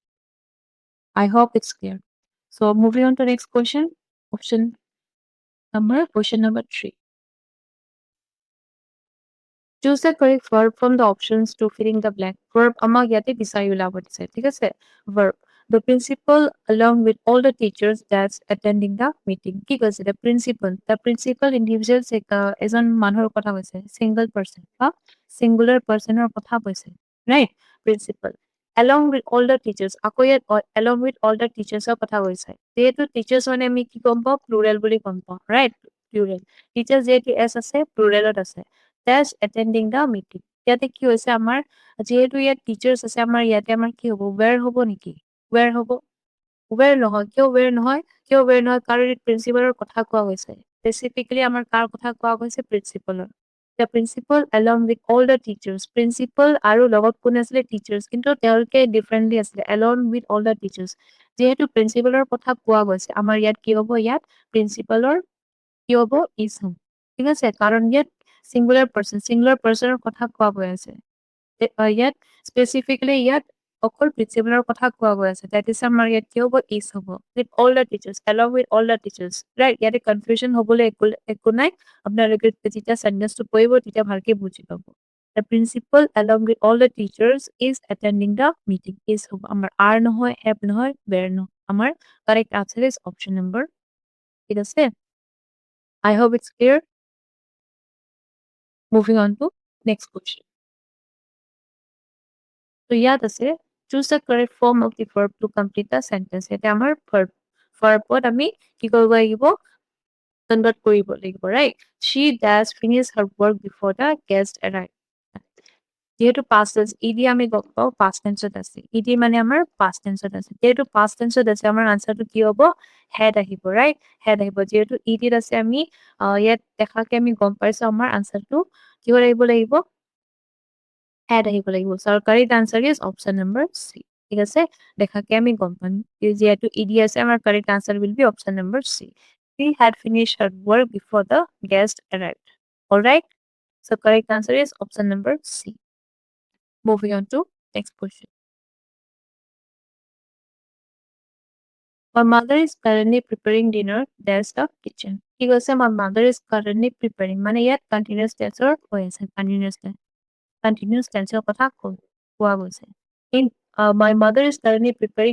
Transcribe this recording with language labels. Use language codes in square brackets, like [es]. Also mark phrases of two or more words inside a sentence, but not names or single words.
[en] I hope it's clear so moving on to next question question number 3 choose the correct verb from the options to filling the blank verb [as] আমাক ইয়াতে বিচাৰি উলাব দিছে ঠিক আছে [en] verb The principal along with all the teachers that's attending the meeting. [as] কি কৈছে [en] the principal individual [as] এজন মানুহৰ কথা কৈছে [en] single person [as] বা [en] singular personৰ [as] কথা কৈছে right [en] principal along with all the teachers [as] আকৌ ইয়াত [en] along with all the teachersৰ [as] কথা কৈছে যেহেতু teachers মানে আমি কি গম পাওঁ plural বুলি গম পাওঁ right [en] plural teachers [as] যেহেতু s আছে pluralত আছে that's [en] attending the meeting [as] ইয়াতে কি হৈছে আমাৰ যেহেতু ইয়াত teachers আছে আমাৰ ইয়াতে আমাৰ কি হ'ব where হ'ব নেকি where হ'ব where নহয় কিয় where নহয় কাৰণ প্ৰিন্সিপালৰ কথা কোৱা হৈছে স্পেচিফিকেলি আমাৰ কাৰ কথা কোৱা গৈছে প্ৰিন্সিপালৰ the [en] principal along with all the teachers [as] principal আৰু লগত কোন আছিলে teachers কিন্তু তেওঁলোকে ডিফাৰেন্টলি আছিলে [en] along with all the teachers [as] যেহেতু প্ৰিন্সিপালৰ কথা কোৱা গৈছে আমাৰ ইয়াত কি হ'ব ইয়াত প্ৰিন্সিপালৰ কি হ'ব is হ'ব ঠিক আছে কাৰণ ইয়াত [en] singular personৰ [as] কথা কোৱা গৈ আছে ইয়াত স্পেচিফিকেলি ইয়াত অকল প্ৰিন্সিপালৰ কথা কোৱা গৈ আছে [en] that is [as] আমাৰ ইয়াত কি হ'ব is হ'ব [en] with all the teachers along with all the teachers right [as] ইয়াতে কনফিউজন হ'বলৈ একো নাই আপোনালোকে যেতিয়া সেন্টেন্সটো পঢ়িব তেতিয়া ভালকে বুজি পাব [en] the principal along with all the teachers is attending the meeting [as] is হ'ব আমাৰ are নহয় have নহয় where নহয় আমাৰ [en] correct answer is option number [as] ঠিক আছে [en] I hope it's clear moving on to next question so [as] ইয়াত আছে [en] choose the correct form of the verb to complete the sentence [as] এটা আমাৰ verbত আমি কি কৰিব লাগিব [en] convert কৰিব লাগিব right she does finish her work before the guest arrive যেহেতু past tense ed [as] আমি গম পাওঁ [en] past tenseত আছে ed [as] মানে আমাৰ [en] past tenseত [as] আছে যেহেতু [en] past tenseত [as] আছে আমাৰ আনসাৰটো কি হ'ব had আহিব right had আহিব যেহেতু ed ত আছে আমি ইয়াত দেখাকে আমি গম পাইছো আমাৰ আনসাৰটো কি আহিব লাগিব had আহিব লাগিব [en] so our correct answer is option number C [as] ঠিক আছে দেখাকে আমি গম পাম যেহেতু ed আছে আমাৰ [en] correct answer will be option number C she had finished her work before the guest arrived all right so correct answer is option number C moving on to next question my mother is currently preparing dinner there's the kitchen [as] কি কৈছে [en] my mother is currently preparing [as] মানে ইয়াত [en] continuous tense [as] হৈ আছে [en] continuous tense [as] কথা কোৱা গৈছে [en] in my mother is currently preparing